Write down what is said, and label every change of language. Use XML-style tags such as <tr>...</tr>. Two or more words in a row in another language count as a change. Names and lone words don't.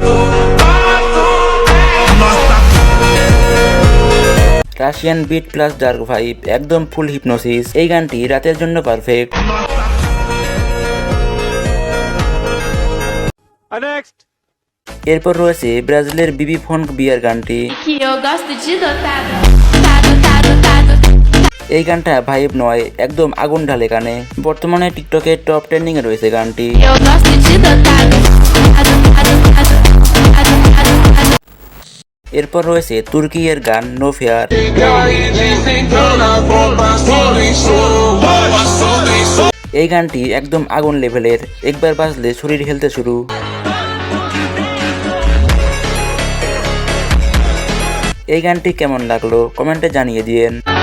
<en>Russian beat plus dark vibe, একদম full hypnosis.</en> <bn>এই গানটি রাতের জন্য পারফেক্ট। এরপর রয়েছে ব্রাজিলের বিবি ফোনক বিয়ার গানটি।</bn> <pt>Que eu gosto de dotado. Tado, tado, tado.</pt> <bn>এই গানটা ভাইব নয়, একদম আগুন ঢালে গানে। বর্তমানে টিকটকে</bn> <en>top trending</en> <bn>এ রয়েছে গানটি।</bn> <pt>Eu gosto de dotado. Tado, tado, tado. Tado, tado, tado.</pt> <bn>এরপর রয়েছে তুর্কিয়ের গান নো ফেয়ার। এই গানটি একদম আগুন লেভেলের, একবার বাজলে শরীর হেলতে শুরু। এই গানটি কেমন লাগলো কমেন্টে জানিয়ে দিয়েন।</bn>